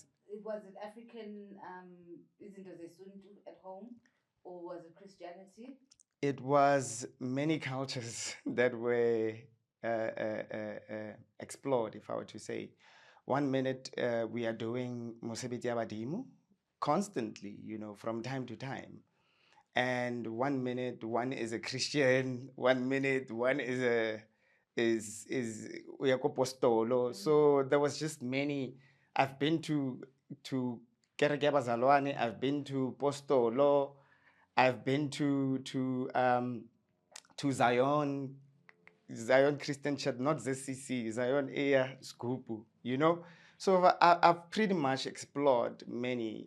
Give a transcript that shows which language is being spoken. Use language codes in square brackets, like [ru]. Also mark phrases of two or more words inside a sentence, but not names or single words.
[en] was it African? Isn't it a Suntu at home, or was it Christianity? It was many cultures that were explored, if I were to say. One minute we are doing [st] mosebetsi ya badimo [en] constantly, from time to time. And 1 minute one is a Christian, 1 minute one is a is uyakopostolo. So there was just many. I've been to [st] Kereke ya Bazalwane, [en] I've been to Postolo, I've been to Zion Christian Church, not ZCC, Zion Air Skupu, So I've pretty much explored many.